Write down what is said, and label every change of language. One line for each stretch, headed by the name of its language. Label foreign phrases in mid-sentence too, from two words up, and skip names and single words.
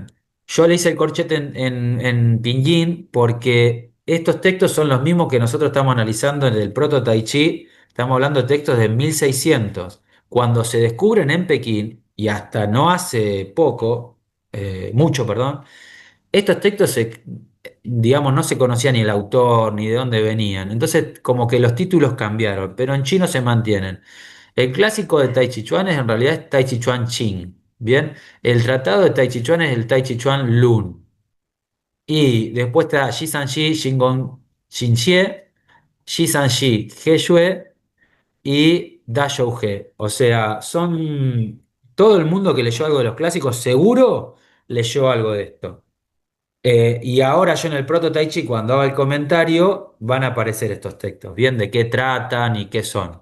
Spanish: Yo le hice el corchete en pinyin porque estos textos son los mismos que nosotros estamos analizando en el proto Tai Chi, estamos hablando de textos de 1600 cuando se descubren en Pekín, y hasta no hace poco, mucho, perdón, estos textos, digamos, no se conocía ni el autor ni de dónde venían. Entonces, como que los títulos cambiaron, pero en chino se mantienen. El clásico de Tai Chi Chuan es en realidad es Tai Chi Chuan Qing. Bien, el tratado de Tai Chi Chuan es el Tai Chi Chuan Lun. Y después está Shi San Shi, Shingon Xin Xie, Shi San Shi, He Yue y Da He. O sea, son todo el mundo que leyó algo de los clásicos, seguro leyó algo de esto. Y ahora yo en el Proto Tai Chi, cuando haga el comentario, van a aparecer estos textos, bien, de qué tratan y qué son.